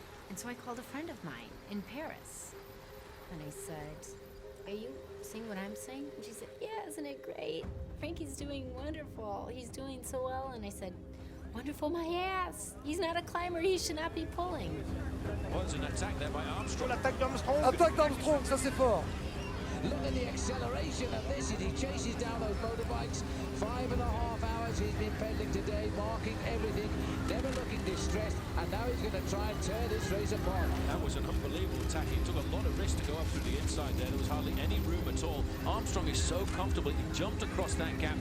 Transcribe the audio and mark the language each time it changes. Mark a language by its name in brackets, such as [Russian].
[English] And so I called a friend of mine in Paris. And I said, are you seeing what I'm saying? And she said, yeah, isn't it great? Frankie's doing wonderful. He's doing so well. And I said, wonderful my ass. He's not a climber. He should not be pulling. Was an attack there by Armstrong. [French] Attaque d'Armstrong, ça c'est fort. [English] Look at the acceleration of this as he chases down those motorbikes. 5.5 hours he's been pedaling today, marking everything, never looking distressed, and now he's going to try and tear this race apart. That was an unbelievable attack. He took a lot of risk to go up through the inside there. There was hardly any room at all. Armstrong is so comfortable. He jumped across that gap.